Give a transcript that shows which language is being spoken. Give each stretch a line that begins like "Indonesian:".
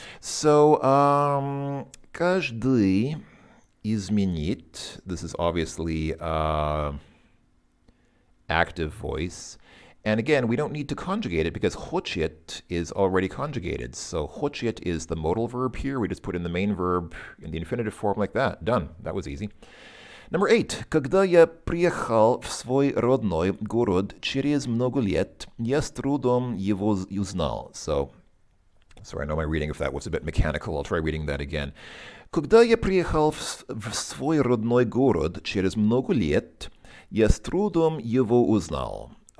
English: So,
Russian: каждый изменить,
English: this is obviously active voice. And again, we don't need to conjugate it because хочет is already conjugated. So хочет is the modal verb here. We just put in the main verb in the infinitive form like that. Done. That was easy. Number 8.
Russian: Когда я приехал в свой родной город через много лет, я с трудом его узнал.
English: So, sorry, I know my reading, if that was a bit mechanical, I'll try reading that again.
Russian: Когда я приехал в свой родной город через много лет, я с трудом его узнал.